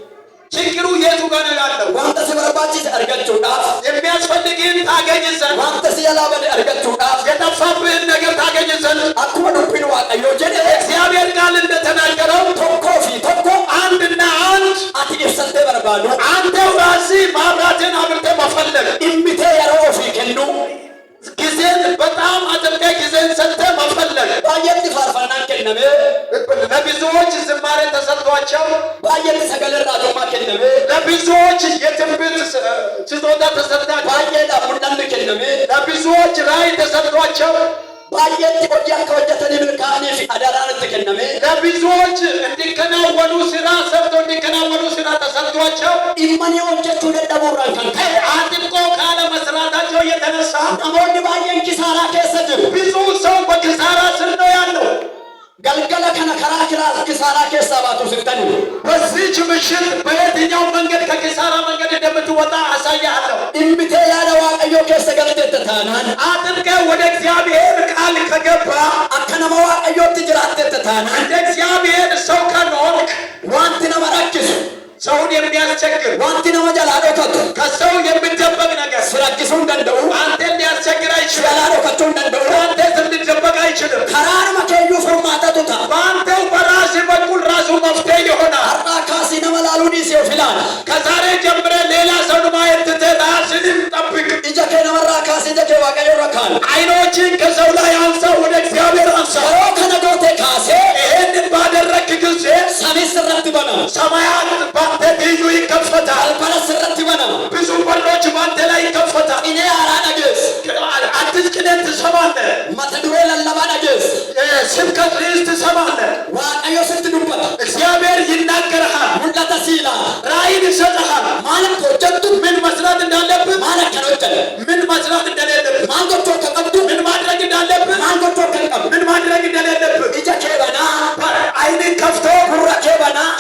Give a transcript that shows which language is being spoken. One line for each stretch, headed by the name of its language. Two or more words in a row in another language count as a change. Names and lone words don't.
Amharic: ችግሩ የቱ ጋር ነው ያለው?
Oromo: wanta si barbaachise argachuudhaaf
Amharic: የሚያስፈልግህን ታገኝ ዘንድ
Oromo: wanta si jalaa bade argachuudhaaf
Amharic: የጠፋብህን ነገር ታገኝ ዘንድ
Oromo: akkuma dubbiin waaqayyoo jedhe
Amharic: እግዚአብሔር ቃል እንደተናገረው
Oromo: tokkoo fi tokko
Amharic: አንድና አንድ
Oromo: ati ibsattee barbaadu
Amharic: አንተው ራስህ ማብራትን አብርተህ መፈለግ
Oromo: dhimmitee yeroo ofii kennu
Amharic: ጊዜን በጣም አጥብቀህ ጊዜን ሰጥተህ መፈለግ።
Oromo: baay'eetti faarfannaan kenname
Amharic: ለብዙዎች ዝማሬ ተሰጥቷቸው
Oromo: baay'eetti sagaleen raajummaa kenname
Amharic: ለብዙዎች የትንቢት ስጦታ ተሰጥቷቸው
Oromo: baay'eedhaaf mul'anni kenname
Amharic: ለብዙዎች ራእይ ተሰጥቷቸው
Oromo: baay'eetti hojii akka hojjetanii milkaa'anii fi adaraan itti kenname
Amharic: ለብዙዎች እንዲከናወኑ ስራ ሰርቶ እንዲከናወኑ ስራ ተሰጥቷቸው
Oromo: dhimmanii hojjechuu dadhabuurraan kan ka'e
Amharic: አጥብቆ ካለመስራታቸው የተነሳ
Oromo: namoonni baay'een kisaaraa keessa jiru
Amharic: ብዙ ሰው በኪሳራ ስር ነው ያለው።
Oromo: galgala kana karaa kisaaraa keessaa baatu siftanii
Amharic: በዚህች ምሽት በየትኛው መንገድ ከኪሳራ መንገድ እንደምትወጣ አሳያለሁ።
Oromo: dhimmitee yaada waaqayyoo keessa galteetta taanaan
Amharic: አጥብቀህ ወደ እግዚአብሔር ቃል ከገባ
Oromo: akka nama waaqayyootti jiraatteetta taanaan
Amharic: እንደ እግዚአብሔር ሰው ከኖርክ
Oromo: wanti nama rakkisu
Amharic: ሰውን የሚያስቸግር
Oromo: wanti nama jalaa dhokatu
Amharic: ከሰው የሚደበቅ ነገር
Oromo: si rakkisuu hin danda'u
Amharic: አንተን ሊያስቸግር
Oromo: si
Amharic: አይችልም።
Oromo: jalaa dhokachuu hin danda'u
Amharic: ከአንተ ስር ሊደበቅ አይችልም።
Oromo: karaanuma keeyyuu furmaatatu ta'a
Amharic: በአንተው በራስህ በኩል ራሱ መፍትሄ ይሆናል።
Oromo: har'aa kaasii nama laaluu dhiisee of ilaala
Amharic: ከዛሬ ጀምረህ ሌላ ሰውን ማየት ትተህ ራስህን ጠብቅ።
Oromo: ija kee namarraa kaasee ija kee waaqayyoo irra kaa'u
Amharic: አይኖችን ከሰው ላይ አንሳ፣ ወደ እግዚአብሔር አንሳ።
Oromo: yeroo kana gootee kaasee
Amharic: ይህንን ባደረግክ ጊዜ
Oromo: samiis irratti banama
Amharic: ሰማያት በአንተ ትይዩ ይከፈታል።
Oromo: balbalas irratti banama
Amharic: ብዙ በሮች በአንተ ላይ ይከፈታል።
Oromo: qinee haaraa dhageessu
Amharic: አዲስ ቅኔን ትሰማለህ።
Oromo: mata duree lallabaa dhageessu
Amharic: ስብከት ርዕስ ትሰማለህ።
Oromo: waaqayyo sitti dubbata
Amharic: እግዚአብሔር ይናገርሃል።
Oromo: mul'ata sii ilaala
Amharic: ራእይን ይሰጥሃል።
Oromo: maal akka hojjettu
Amharic: ምን መስራት እንዳለብህ፣
Oromo: maal akkan hojjete
Amharic: ምን መስራት እንደሌለብህ፣
Oromo: maal gochuu akka qabdu
Amharic: ምን ማድረግ እንዳለብህ፣
Oromo: maal gochuu akka hin qabdu
Amharic: ምን ማድረግ እንደሌለብህ
Oromo: ija kee banaa
Amharic: አይንን ከፍቶ
Oromo: gurra kee banaa